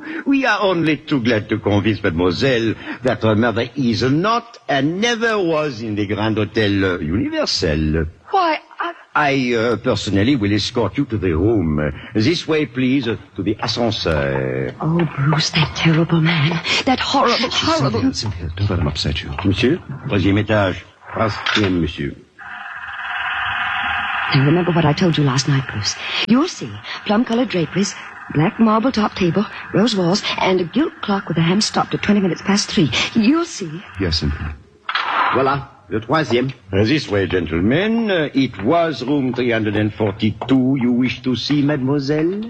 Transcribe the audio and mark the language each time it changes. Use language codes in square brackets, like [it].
[en] We are only too glad to convince mademoiselle that her mother is not and never was in the Grand Hotel Universel. Why, I personally will escort you to the room. This way, please, to the ascenseur. Oh, Bruce, that terrible man. That horrible... Cynthia, don't let him upset you. [fr] Monsieur, troisième étage. Troisième, monsieur. [en] Now, remember what I told you last night, Bruce. You'll see plum-colored draperies, black marble top table, rose walls, and a gilt clock with a hand stopped at 20 minutes past three. You'll see. Yes, Cynthia. [fr] Voilà, le troisième. [en] This way, gentlemen. It was room 342 you wish to see, mademoiselle?